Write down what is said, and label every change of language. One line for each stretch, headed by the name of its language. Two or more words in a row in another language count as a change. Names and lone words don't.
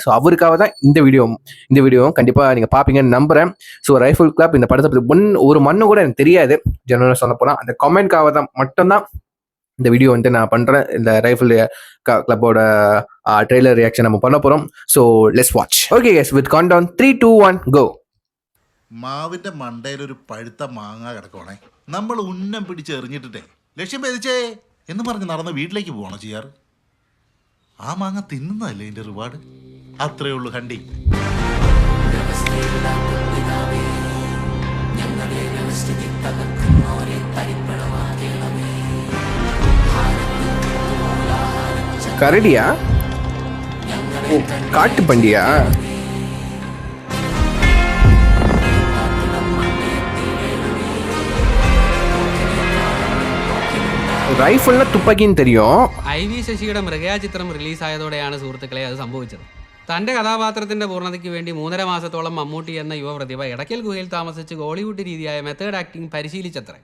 Tamil: ஸோ அவருக்காக தான் இந்த வீடியோவும் கண்டிப்பாக நீங்கள் பார்ப்பீங்கன்னு நம்புறேன். ஸோ ரைஃபிள் கிளப் இந்த படத்தை பற்றி ஒரு மண்ணு கூட எனக்கு தெரியாது ஜெனரலாக சொல்ல போனால். அந்த கமெண்ட்காக தான் மட்டும்தான் இந்த வீடியோ நான் பண்ணுறேன். இந்த ரைஃபிள் கிளப்போட
English: trailer reaction
Tamil: நம்ம பண்ண போகிறோம்.
English: So let's watch. Okay guys, with countdown 3, 2, 1 go.
Malayalam: മാവിന്റെ മണ്ടയിലൊരു പഴുത്ത മാങ്ങ കിടക്കുവാണേ, നമ്മൾ ഉന്നം പിടിച്ചെറിഞ്ഞിട്ടേ ലക്ഷ്യം ഭേദിച്ചേ എന്ന് പറഞ്ഞ് നടന്ന് വീട്ടിലേക്ക് പോകണോ ചെയ്യാറ്? ആ മാങ്ങ തിന്നുന്നതല്ലേ എൻ്റെ റിവാർഡ്? അത്രയേ ഉള്ളൂ ഹണ്ടി.
Tamil: கரடியா? காட்டு பண்டியா?
Malayalam: റൈഫിളിന് തുപ്പാക്കിയും தெரியும். IV ശശിയുടെ മൃഗയാ ചിത്രം റിലീസായതോടെയാണ് സുഹൃത്തുക്കളെ അത് സംഭവിച്ചത്. തന്റെ കഥാപാത്രത്തിന്റെ പൂർണ്ണതയ്ക്ക് വേണ്ടി 3.5 മാസത്തോളം മമ്മൂട്ടി എന്ന യുവപ്രതിഭ ഇടയ്ക്കൽ ഗുഹയിൽ താമസിച്ച് ഹോളിവുഡ് രീതിയായ
English: method acting
Malayalam: പരിശീലിച്ചത്രേ.